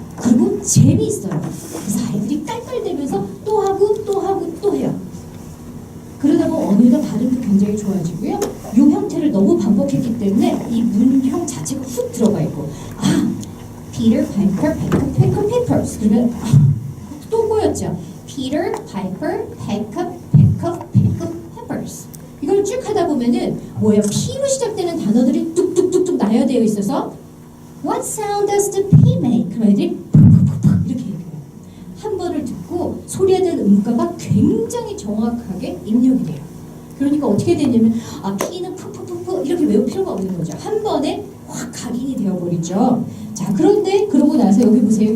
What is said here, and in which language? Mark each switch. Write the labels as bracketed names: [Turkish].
[Korean] 그리고 재미있어요. 그래서 아이들이 깔깔대면서 또 하고 또 하고 또 해요. 그러다 보면 언어가 발음도 굉장히 좋아지고요. 이 형태를 너무 반복했기 때문에 이 문형 자체가 훅 들어가 있고 [English] Peter, Piper, peck up peppers. [Korean] 그러면 또 꼬였죠. [English] Peter, Piper, peck up peppers. [Korean] 이걸 쭉 하다 보면은 뭐예요? P로 시작되는 단어들이 뚝뚝뚝뚝 나열되어 있어서 [English] What sound does the P make? [Korean] 그럼 애들이 푹푹푹 이렇게 얘기해요. 한 번을 듣고 소리에 대한 음가가 굉장히 정확하게 입력이 돼요. 그러니까 어떻게 되냐면 P는 푹푹푹푹 이렇게 외울 필요가 없는 거죠. 한 번에 확 각인이 되어버리죠. 자, 그런데 그러고 나서 여기 보세요.